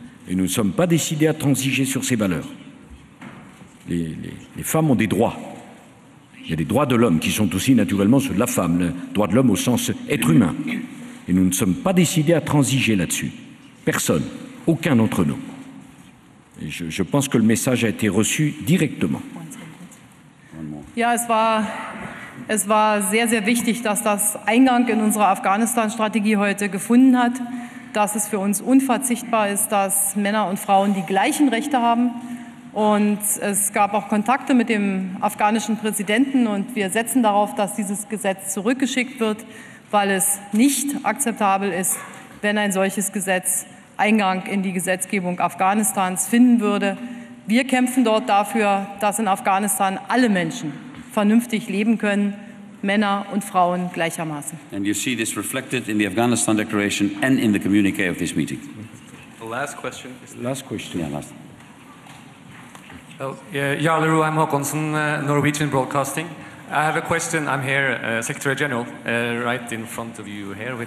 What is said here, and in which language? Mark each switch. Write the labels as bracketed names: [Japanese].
[French] Et nous ne sommes pas décidés à transiger sur ces valeurs. Les femmes ont des droits. Il y a des droits de l'homme qui sont aussi naturellement ceux de la femme, le droit de l'homme au sens être humain. Et nous ne sommes pas décidés à transiger là-dessus. Personne, aucun d'entre nous. Et je pense que le message a été reçu directement. [German] Ja, es war sehr, sehr wichtig, dass das Eingang in unsere Afghanistan-Strategie heute gefunden hat, dass es für uns unverzichtbar ist, dass Männer und Frauen die gleichen Rechte haben. Und es gab auch Kontakte mit dem afghanischen Präsidenten und wir setzen darauf, dass dieses Gesetz zurückgeschickt wird, weil es nicht akzeptabel ist, wenn ein solches Gesetz Eingang in die Gesetzgebung Afghanistans finden würde. Wir kämpfen dort dafür, dass in Afghanistan alle Menschen vernünftig leben können, Männer und Frauen gleichermaßen. [English] And you see this reflected in the Afghanistan Declaration and in the communique of this meeting. The last question. Last question. Yeah, last. Jarle Roe, I'm Håkonsen, Norwegian Broadcasting. I have a question. I'm here, Secretary General, right in front of you here. With